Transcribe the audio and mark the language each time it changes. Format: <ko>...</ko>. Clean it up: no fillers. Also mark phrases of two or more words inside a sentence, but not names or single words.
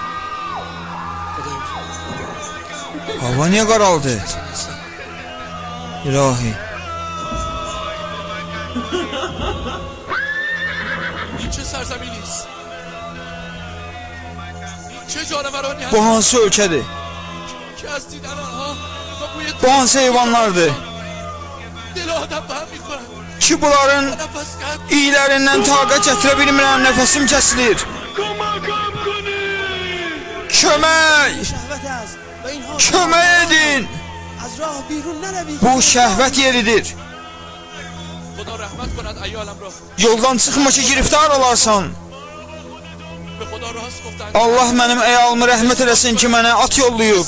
<fa>خدایا</fa> <az>Hava niyə qaraldı? İlahi.</az> <fa>این چه سرزمینی است؟ این چه جانورانی</fa> <az>Bu</az> <fa>هست</fa> <az>hansı ölkədir?</az> <fa>که از دیدن آنها و بوی</fa> <az>Bu hansı heyvanlardır?</az> <fa>دل آدم به هم می‌خورد.</fa> <az>Ki bunların</az> <fa>نفس قطع</fa> <az>iylərindən taqət gətirə bilmirəm, nəfəsim kəsilir. Kömək!</az> <fa>شهوت است و اینها</fa> <az>Kömək edin!</az> <fa>از راه بیرون نروید.</fa> <az>Bu şəhvət yeridir.</az> <fa>خدا رحمت کند ایالم را.</fa> <az>Yoldan çıxma ki, giriftar olarsan.</az> <fa>به خدا راست گفتند</fa> <az>Allah mənim əyalımı rəhmət eləsin ki, mənə at yollayıb.</az>